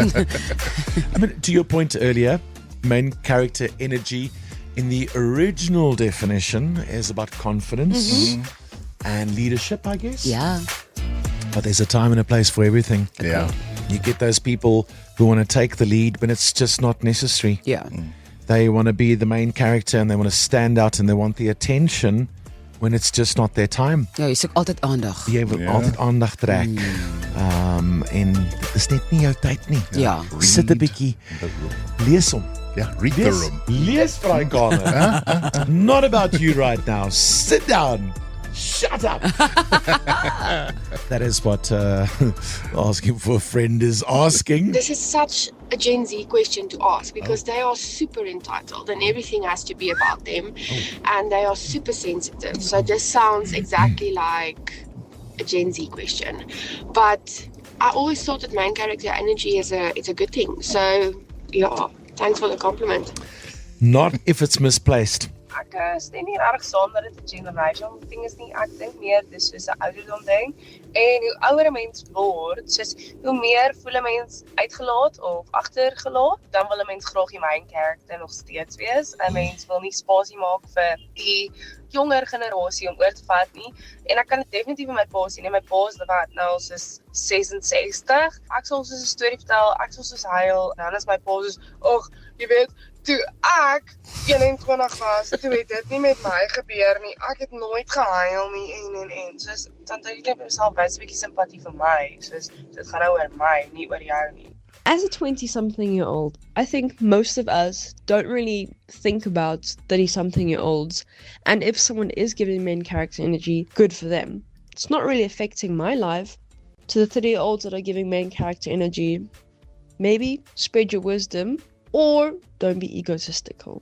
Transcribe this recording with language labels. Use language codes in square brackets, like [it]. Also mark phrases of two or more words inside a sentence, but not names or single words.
[en] I mean, to your point earlier, main character energy in the original definition is about confidence and leadership, I guess. Yeah. But there's a time and a place for everything. Yeah. You get those people who want to take the lead, but it's just not necessary. Yeah. They want to be the main character and they want to stand out and they want the attention when it's just not their time. [af] Ja, jy soek altyd aandag. Jy wil altyd aandag trek. En dit is net nie jou tyd nie. Ja. Sit 'n bietjie, lees hom. [en] Yeah, read the room. [af] Lees vir daai kamer. [en] Not about you right now. Sit down. Shut up. That is what asking for a friend is asking. This is such a Gen Z question to ask because they are super entitled and everything has to be about them and they are super sensitive. So this sounds exactly like a Gen Z question. But I always thought that main character energy is a good thing. So yeah, thanks for the compliment. Not if it's misplaced. [af] Ek stem nie regtig saam dat dit 'n generational ding is nie. Ek dink meer dis soos 'n ouderdom ding. En hoe ouer 'n mens word, soos hoe meer voel 'n mens uitgelaat of agtergelaat, dan wil 'n mens graag die [en] main character [af] nog steeds wees. 'n Mens wil nie spasie maak vir die jonger generasie om oor te vat nie. En ek kan dit definitief met my pa sien. My pa is wat nou soos 66. Ek sal soos 'n storie vertel, ek sal soos huil. En dan is my pa soos, "Ag, jy weet, toe ek 21 was, toe het dit nie met my gebeur nie. Ek het nooit gehuil nie en. Soos dan dink ek vir myself, baie 'n bietjie simpatie vir my. Soos dit gaan nou oor my, nie oor jou nie." [en] As a 20-something-year-old, I think most of us don't really think about 30-something-year-olds. And if someone is giving main character energy, good for them. It's not really affecting my life. To the 30-year-olds that are giving main character energy, maybe spread your wisdom or don't be egotistical.